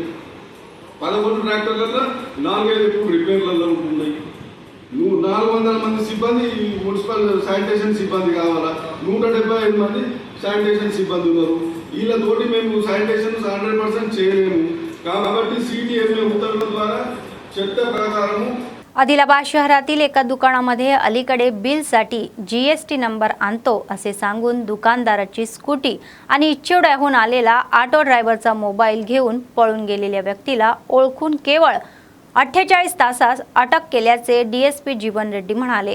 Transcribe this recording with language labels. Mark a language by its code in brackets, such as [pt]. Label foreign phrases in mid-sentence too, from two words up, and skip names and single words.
[te] 11 ట్రాక్టర్లలో 4-5 రిపేర్లలో ఉన్నాయి. 400 మంది సిబ్బంది మున్సిపల్ శానిటేషన్ సిబ్బంది కావాలా? 175 మంది శానిటేషన్ సిబ్బంది ఉన్నారు. వీళ్ళతోటి మేము శానిటేషన్ 100% చేయలేము. కాబట్టి CDMA ఉత్తర్వుల ద్వారా चट्ट प्रकारము [mr] आदिलाबाद शहरातील एका दुकानामध्ये अलीकडे बिलसाठी GST नंबर आणतो असे सांगून दुकानदाराची स्कूटी आणि इच्छेवड्याहून आलेला ऑटो ड्रायव्हरचा मोबाईल घेऊन पळून गेलेल्या व्यक्तीला ओळखून केवळ 48 तासात अटक केल्याचे DSP जीवन रेड्डी म्हणाले।